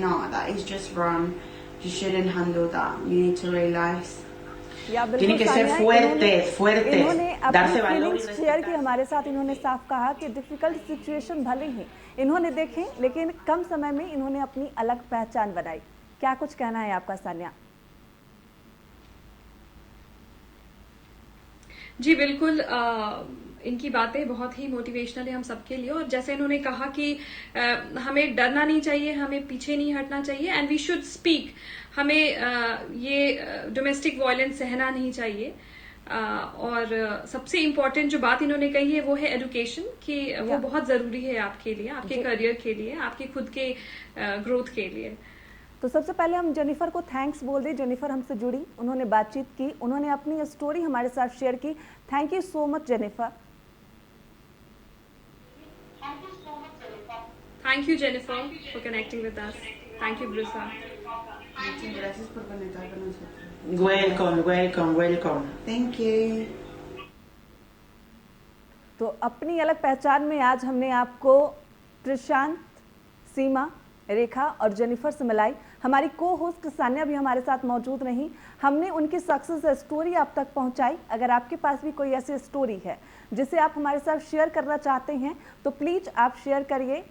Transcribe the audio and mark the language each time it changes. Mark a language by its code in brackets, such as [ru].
[en] No, that is just wrong. You shouldn't handle that. You need to realize. [es] Tienen que ser fuertes, [hi] इन्होंने [es] darse [hi] अपनी [es] valor. [hi] Feelings share की हमारे साथ। इन्होंने साफ कहा कि डिफिकल्ट सिचुएशन भले ही इन्होंने देखे, लेकिन कम समय में इन्होंने अपनी अलग पहचान बनाई। क्या कुछ कहना है आपका, सानिया? जी बिल्कुल, इनकी बातें बहुत ही मोटिवेशनल है हम सबके लिए। और जैसे इन्होंने कहा कि हमें डरना नहीं चाहिए, हमें पीछे नहीं हटना चाहिए, [en] And we should speak. [hi] हमें ये डोमेस्टिक वायलेंस सहना नहीं चाहिए। और सबसे इम्पोर्टेंट जो बात इन्होंने कही है वो है एजुकेशन, कि वो बहुत ज़रूरी है आपके लिए, आपके करियर के लिए, आपके खुद के ग्रोथ के लिए। तो सबसे पहले हम जेनिफर को थैंक्स बोल दें। जेनिफर हमसे जुड़ी, उन्होंने बातचीत की, उन्होंने अपनी स्टोरी हमारे साथ शेयर की। [en] Thank you so much Jennifer. Thank you, Jennifer, for connecting with us. Thank you, Brusa. [es] Gracias por conectar con nosotros. [en] Welcome, welcome, welcome. Thank you. [hi] तो अपनी अलग पहचान में आज हमने आपको प्रशांत, सीमा, रेखा और जेनिफर से मिलाई। हमारी को होस्ट सानिया भी हमारे साथ मौजूद रही। हमने उनकी सक्सेस स्टोरी आप तक पहुंचाई। अगर आपके पास भी कोई ऐसी स्टोरी है जिसे आप हमारे साथ शेयर करना चाहते हैं तो प्लीज़ आप शेयर करिए।